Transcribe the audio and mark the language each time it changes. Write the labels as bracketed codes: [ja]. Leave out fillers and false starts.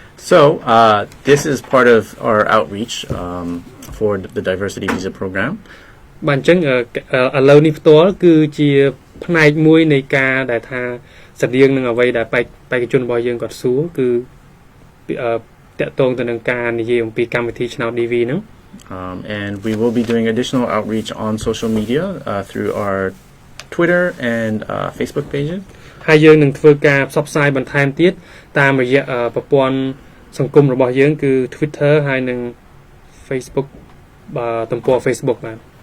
[en] So this is part of our outreach for the diversity visa program. [km] បាទអញ្ចឹងឥឡូវនេះផ្ទាល់គឺជាផ្នែកមួយនៃការដែលថាស្តៀងនឹងអ្វីដែលបេក្ខជនរបស់យើងគាត់សួរគឺតកតងទៅនឹងការនិយាយអំពីកម្មវិធីឆ្នោត DV ហ្នឹង [en] And we will be doing additional outreach on social media through our Twitter and Facebook pages. [km] ហើយយើងនឹងធ្វើការផ្សព្វផ្សាយបន្ថែមទៀតតាមរយៈប្រព័ន្ធសង្គមរបស់យើងគឺ Twitter ហើយនិង Facebook ទំព័រ Facebook បាទ